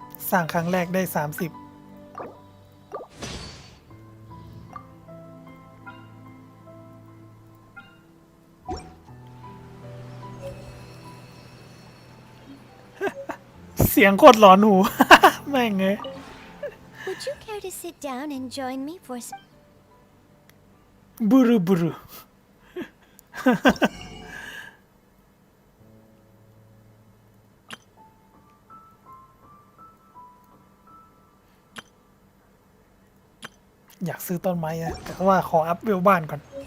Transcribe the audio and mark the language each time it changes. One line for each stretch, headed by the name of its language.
Thai: สร้างครั้งแรกได้30เสียงโคตรหลอนหู แม่งเลย
English: Would you care to sit down and join me for?
Thai: บุรุบุรุ อยากซื้อต้นไม้อะแต่ว่าขออัพเวลบ้านก่อน